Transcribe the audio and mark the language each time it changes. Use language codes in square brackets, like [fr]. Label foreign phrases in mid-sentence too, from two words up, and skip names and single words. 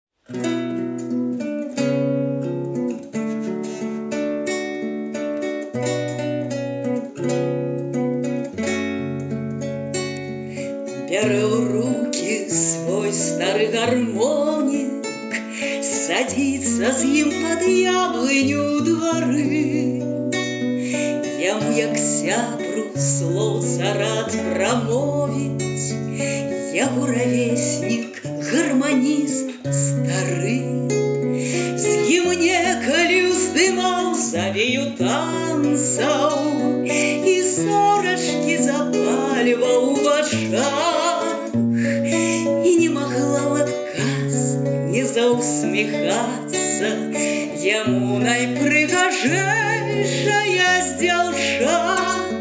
[ru] Беру в руки свой старый гармоник, садится з ним под яблыню у дворы. [be] Яму, як сябру, слоўца рад прамовіць, яго равеснік, гарманіст стары. З ім некалі ўздымаў завею танцаў і зорачкі запальваў у вачах, і не магла ў адказ не заусміхацца яму найпрыгажэйшая з дзяўчат.